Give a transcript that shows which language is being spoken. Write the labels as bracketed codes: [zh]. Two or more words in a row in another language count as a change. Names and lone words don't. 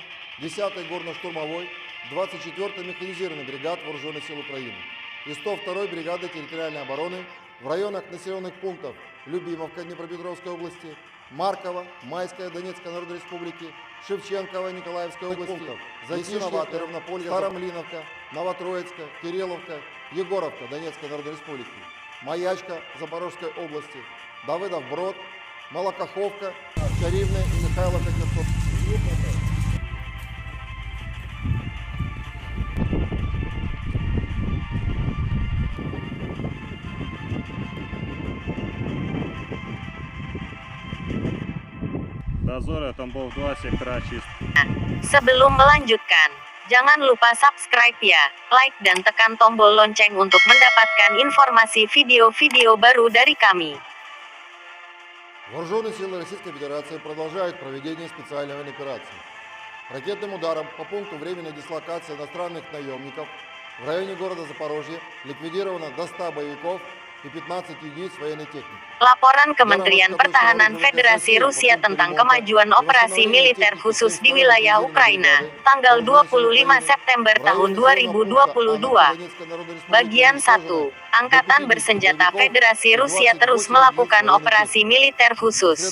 [ru] 10-й горно-штурмовой, 24-й механизированной бригад Вооруженных сил Украины и 102-й бригады территориальной обороны в районах населенных пунктов Любимовка Днепропетровской области, Марково, Майская Донецкой Народной Республики, Шевченково Николаевской области, Затишье, Равнополье, Старомлиновка, Новотроицка, Кирилловка, Егоровка Донецкой Народной Республики, Маячка Запорожской области, Давыдов Брод, Молокоховка, Каривная и Михайловка Херсонской. Dozor Tambov 2 Sektora Чист. [id] Sebelum melanjutkan, jangan lupa subscribe ya, like dan tekan tombol lonceng untuk mendapatkan informasi video-video baru dari kami. [ru] Вооруженные силы Российской Федерации продолжают проведение специальной военной операции. Ракетным ударом по пункту временной дислокации иностранных наемников в районе города Запорожье ликвидировано до 100 боевиков и 15 единиц военной техники. [id] Laporan Kementerian Pertahanan Federasi Rusia tentang kemajuan operasi militer khusus di wilayah Ukraina, tanggal 25 September tahun 2022. Bagian 1. Angkatan Bersenjata Federasi Rusia terus melakukan operasi militer khusus.